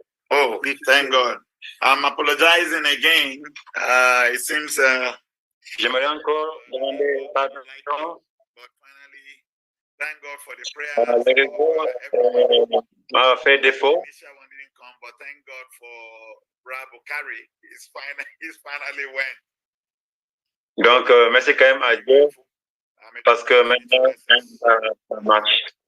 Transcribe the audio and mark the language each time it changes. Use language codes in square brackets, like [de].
[en] Oh, we thank God. I'm apologizing again. It seems. [fr] J'aimerais encore demander pardon. [en] But finally, thank God for the prayer. [fr] Le réseau m'a fait défaut. [en] Initial one didn't come, but thank God for Bravo Carey. He's finally went. [fr] Donc, merci quand même à Dieu parce que maintenant, ça marche.